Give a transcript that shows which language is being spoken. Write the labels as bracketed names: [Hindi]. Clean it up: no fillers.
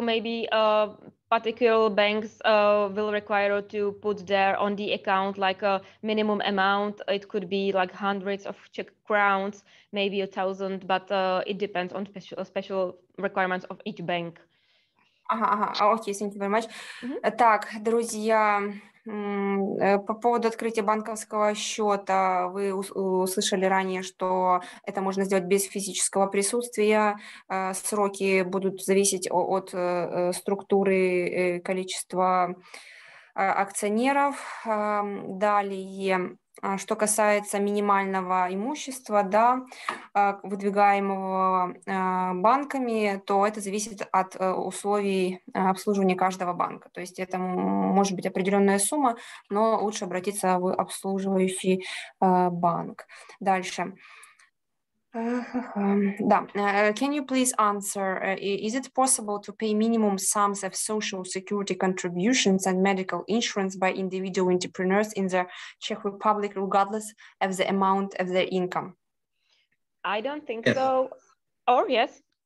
[English] Maybe particular banks will require to put there on the account like a minimum amount. It could be like hundreds of Czech crowns, maybe 1,000, but it depends on special requirements of each bank. Окей, thank you very much. [Russian] Так, друзья, по поводу открытия банковского счета, вы услышали ранее, что это можно сделать без физического присутствия. Сроки будут зависеть от структуры, количества акционеров. Далее, что касается минимального имущества, да, выдвигаемого банками, то это зависит от условий обслуживания каждого банка. То есть это может быть определенная сумма, но лучше обратиться в обслуживающий банк. Дальше. Да. [English] Can you please answer, is it possible to pay minimum sums of social security contributions and medical insurance by individual entrepreneurs in the Czech Republic regardless of the amount of their income? I don't think so. Or yes?